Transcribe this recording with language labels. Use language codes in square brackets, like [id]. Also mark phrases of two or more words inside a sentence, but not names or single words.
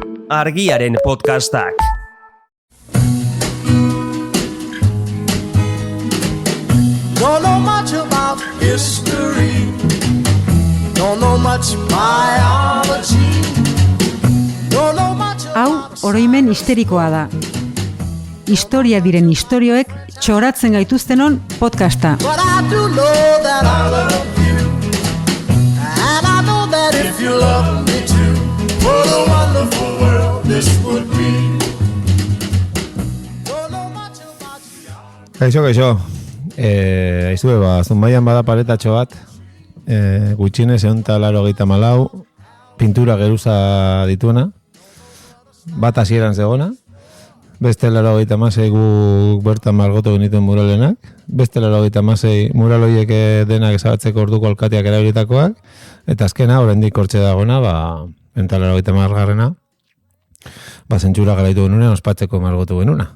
[eu] Argiaren podcastak. [en] Don't know much about history. Don't know much biology. Don't know much. [eu] Hau oroimen histerikoa da. Historia diren istorioek txoratzen gaituztenon podcasta. [en] But I do know that I love you. And I know that if you love me too, what a wonderful world this would be. Don't know much about you. [eu] Kaixo. Aizue, Zumaian bada paretatxo bat, gutxinez 184 pintura geruza dituena, bat hasieran zegona, beste 86 guk bertan margotu genituen muralenak, beste 86 muraloiek denak ezabatzeko orduko alkateak erabilitakoak, eta azkena, oraindik hortxe dagona, 180garrena, zentsura garaitu genunean, ospatzeko margotu genuna.